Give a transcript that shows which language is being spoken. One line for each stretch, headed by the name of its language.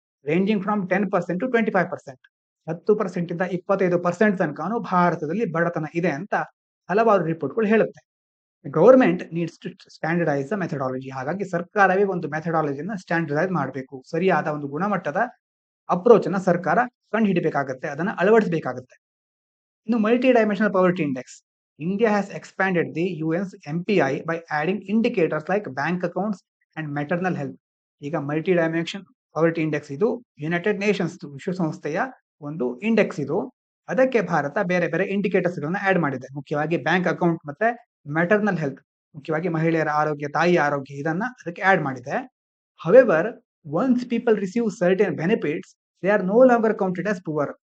English: Ranging from 10% to 25%.
Kannada: 10% ಇಂದ 25% ತನಕನೂ ಭಾರತದಲ್ಲಿ ಬಡತನ ಇದೆ ಅಂತ ಹಲವಾರು ರಿಪೋರ್ಟ್ಗಳು ಹೇಳುತ್ತೆ.
English: Government needs to standardise the methodology.
Kannada: ಹಾಗಾಗಿ ಸರ್ಕಾರವೇ ಒಂದು ಮೆಥಡಾಲಜಿನ ಸ್ಟ್ಯಾಂಡರ್ಡೈಸ್ ಮಾಡಬೇಕು. ಸರಿಯಾದ ಒಂದು ಗುಣಮಟ್ಟದ ಅಪ್ರೋಚ್ ಅನ್ನ ಸರ್ಕಾರ ಕಂಡು ಹಿಡಿಬೇಕಾಗತ್ತೆ, ಅದನ್ನ ಅಳವಡಿಸಬೇಕಾಗತ್ತೆ. ಇನ್ನು multi dimensional ಪವರ್ಟಿ index.
English: India has expanded the UN's MPI by adding indicators like bank accounts and maternal health.
Kannada: ಈಗ ಮಲ್ಟಿ ಡೈಮೆನ್ಷನ್ ಪವರ್ಟಿ ಇಂಡೆಕ್ಸ್ ಇದು ಯುನೈಟೆಡ್ ನೇಷನ್ಸ್ ವಿಶ್ವಸಂಸ್ಥೆಯ ಒಂದು ಇಂಡೆಕ್ಸ್ ಇದು. ಅದಕ್ಕೆ ಭಾರತ ಬೇರೆ ಬೇರೆ ಇಂಡಿಕೇಟರ್ಸ್ ಗಳನ್ನ ಆಡ್ ಮಾಡಿದೆ. ಮುಖ್ಯವಾಗಿ ಬ್ಯಾಂಕ್ ಅಕೌಂಟ್ ಮತ್ತೆ ಮ್ಯಾಟರ್ನಲ್ ಹೆಲ್ತ್, ಮುಖ್ಯವಾಗಿ ಮಹಿಳೆಯರ ಆರೋಗ್ಯ, ತಾಯಿಯ ಆರೋಗ್ಯ, ಇದನ್ನ ಅದಕ್ಕೆ ಆಡ್ ಮಾಡಿದೆ.
English: However once people receive certain benefits they are no longer counted as poor.